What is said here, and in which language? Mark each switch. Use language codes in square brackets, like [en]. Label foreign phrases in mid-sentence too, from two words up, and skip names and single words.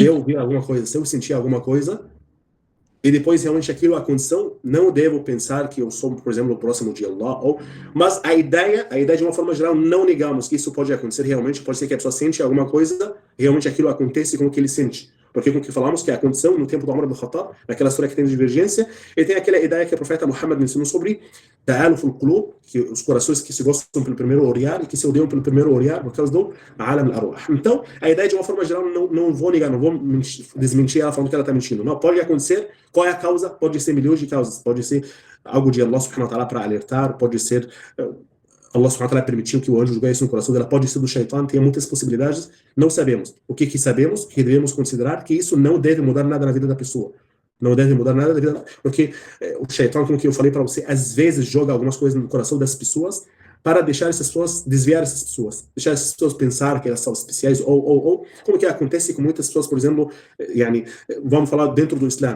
[pt] Se eu ver alguma coisa, se eu sentir alguma coisa, e depois realmente aquilo, a condição, não devo pensar que eu sou, por exemplo, o próximo de Allah. Mas a ideia de uma forma geral, não negamos que isso pode acontecer realmente. Pode ser que a pessoa sente alguma coisa, realmente aquilo acontece com o que ele sente. Porque com o que falamos que a condição no tempo do Umar ibn Khattab, naquela história que tem divergência, e tem aquela ideia que o profeta Muhammad ensinou sobre [ar] تآلف القلوب, [pt] que os corações que se gostam pelo primeiro olhar e que se odeiam pelo primeiro olhar, por causa do [ar] عالم الأرواح. [pt] Então, a ideia de uma forma geral, não vou negar, não vou desmentir ela falando que ela está mentindo. Não, pode acontecer. Qual é a causa? Pode ser milhões de causas. Pode ser algo de Allah [ar] سبحانه وتعالى [pt] para alertar, pode ser Allah [ar] سبحانه وتعالى [pt] permitiu que o anjo julgasse no coração dela, pode ser do shaitan, tem muitas possibilidades, não sabemos. O que sabemos, que devemos considerar, que isso não deve mudar nada na vida da pessoa. Não deve mudar nada da vida, porque o shaitan, como que eu falei para você, às vezes joga algumas coisas no coração das pessoas para deixar essas pessoas, desviar essas pessoas, deixar essas pessoas pensar que elas são especiais, ou como que acontece com muitas pessoas, por exemplo, vamos falar dentro do Islã.